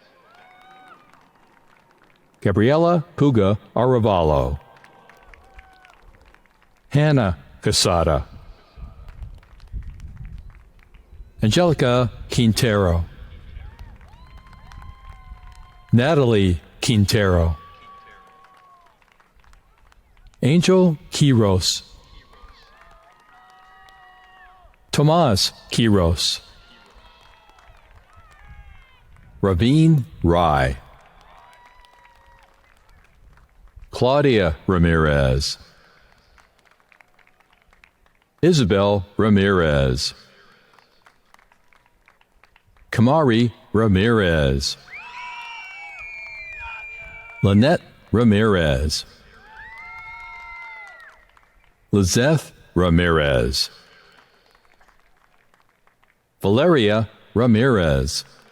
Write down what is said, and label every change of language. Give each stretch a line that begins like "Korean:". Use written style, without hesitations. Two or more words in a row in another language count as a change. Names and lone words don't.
Spanish: Gabriela Puga Arevalo, Hannah Casada, Angelica Quintero, Natalie Quintero, Angel Quiros, Tomas Quiros, Ravine Rai, Claudia Ramirez, Isabel Ramirez, Kamari Ramirez, Lynette Ramirez, Lizeth Ramirez, Valeria Ramirez,